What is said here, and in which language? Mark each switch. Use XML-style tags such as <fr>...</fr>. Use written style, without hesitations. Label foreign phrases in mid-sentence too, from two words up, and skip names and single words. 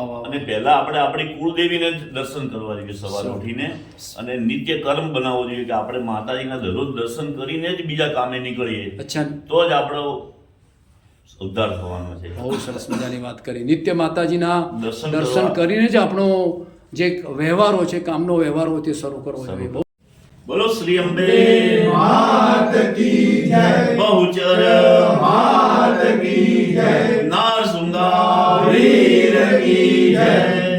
<gu>અને પહેલા આપણે આપણી કુળદેવીને જ દર્શન કરવા જોઈએ સવારે ઉઠીને અને નિત્ય કર્મ બનાવવો જોઈએ કે આપણે માતાજીના દરરોજ દર્શન કરીને જ બીજા કામે નીકળીએ. અચ્છા. તો જ આપણો ઉદ્ધાર થવાનો છે. બહુ સરસ મજાની વાત કરી. નિત્ય માતાજીના દર્શન કરીને જ આપણો જે વ્યવહારો છે, કામનો વ્યવહાર હોય તે શરૂ કરવો જોઈએ. બોલો શ્રી અંબે</gu> <hi>मात की जय</hi> <gu>બહુચર</gu> <hi>मात की जय</hi> <gu>નાર સુંદર</gu> <hi>वीर की जय</hi>